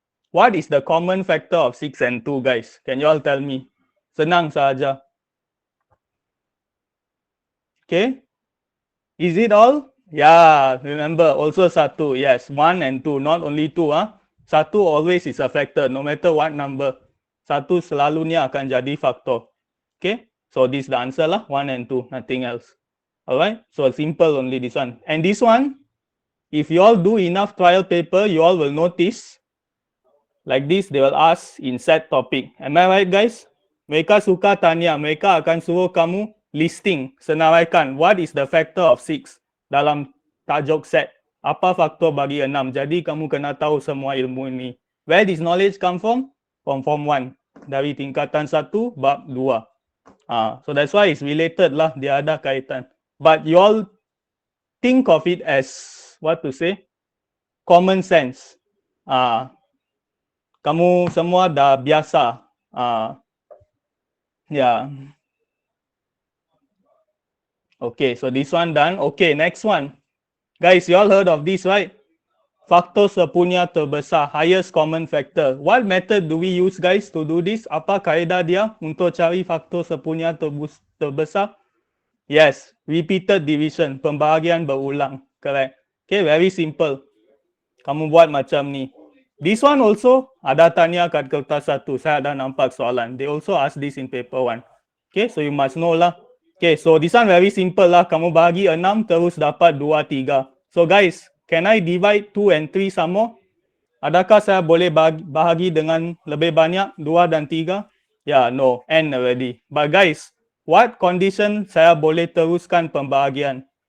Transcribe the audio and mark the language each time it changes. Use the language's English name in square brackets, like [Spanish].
[English] What is the common factor of 6 and 2, guys? Can you all tell me? [Malay] Senang saja. [English] Okay. Is it all? Yeah, remember, also 1. Yes, 1 and 2, not only 2. Satu always is a factor, no matter what number. [Malay] Satu selalunya akan jadi faktor. [English] Okay, so this is the answer lah, 1 and 2, nothing else. Alright, so simple only this one. And this one, if you all do enough trial paper, you all will notice, like this, they will ask in set topic. Am I right, guys? [Malay] Mereka suka tanya, mereka akan suruh kamu listing, senaraikan, [English] what is the factor of 6 [Malay] dalam tajuk set. Apa faktor bagi 6? Jadi kamu kena tahu semua ilmu ini. [English] Where this knowledge come from? From form 1. [Malay] Dari tingkatan 1, bab 2. [English] So that's why it's related lah, [Malay] dia ada kaitan. [English] But you all think of it as, what to say, common sense. [Malay] Kamu semua dah biasa. [English] Yeah. Okay, so this one done. Okay, next one. Guys, you all heard of this, right? [Malay] Faktor sepunya terbesar, [English] highest common factor. What method do we use, guys, to do this? [Malay] Apa kaedah dia untuk cari faktor sepunya terbesar? [English] Yes, repeated division, pembahagian berulang. Correct. Okay, very simple. [Malay] Kamu buat macam ni. [English] This one also [Malay] ada tanya kat kertas 1. Saya ada nampak soalan. [English] They also ask this in paper 1. Okay, so you must know lah. Okay, so this one very simple lah. [Malay] Kamu bahagi 6 terus dapat 2, 3. [English] So guys, can I divide 2 and 3 some more? [Malay] Adakah saya boleh bahagi dengan lebih banyak 2 dan 3? [English] Yeah, no, end already. But guys, what condition [Malay] saya boleh teruskan pembahagian?